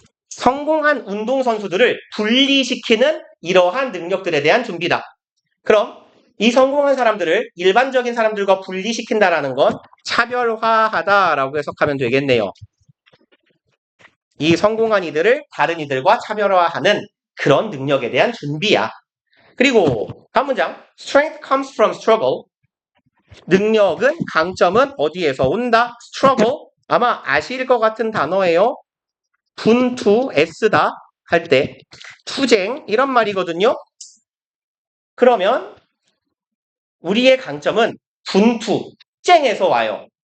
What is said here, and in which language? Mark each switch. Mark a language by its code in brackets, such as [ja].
[ko] 성공한 운동선수들을 분리시키는 이러한 능력들에 대한 준비다. 그럼 이 성공한 사람들을 일반적인 사람들과 분리시킨다라는 건 차별화하다라고 해석하면 되겠네요. 이 성공한 이들을 다른 이들과 차별화하는 그런 능력에 대한 준비야. 그리고 다음 문장, [en] strength comes from struggle. [ko] 능력은, 강점은 어디에서 온다? [en] struggle. [ko] 아마 아실 것 같은 단어예요. 분투, 애쓰다 할 때 투쟁 이런 말이거든요. 그러면 우리의 강점은 분투, 쟁에서 와요.